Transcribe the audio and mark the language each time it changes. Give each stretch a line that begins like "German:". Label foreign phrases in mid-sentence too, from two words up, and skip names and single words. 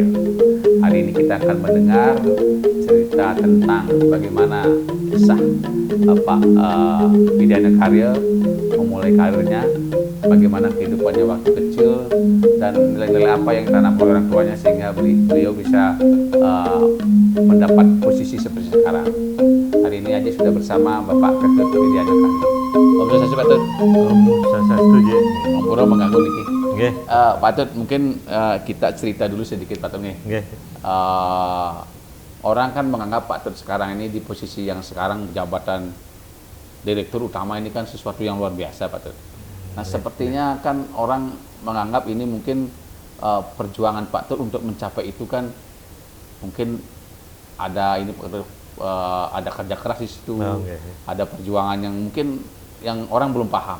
Indonesian: Hari ini kita akan mendengar cerita tentang bagaimana kisah Bapak Widiana Karya memulai karirnya, bagaimana kehidupannya waktu kecil, dan nilai-nilai apa yang ditanam oleh orang tuanya sehingga beliau bisa mendapat posisi seperti sekarang. Hari ini Haji sudah bersama Bapak Ketut Widiana Karya. Om Swastiastu Pak Tut. Om Swastiastu je. Ngobrol mengganggu niki. Nggih. Pak Tut, mungkin kita cerita dulu sedikit Pak Tut nih. Nggih. Orang kan menganggap Pak Tut sekarang ini di posisi yang sekarang jabatan Direktur Utama ini kan sesuatu yang luar biasa Pak Tut. Nah, sepertinya kan orang menganggap ini mungkin perjuangan Pak Tut untuk mencapai itu kan mungkin ada ini ada kerja keras di situ, ada perjuangan yang mungkin yang orang belum paham.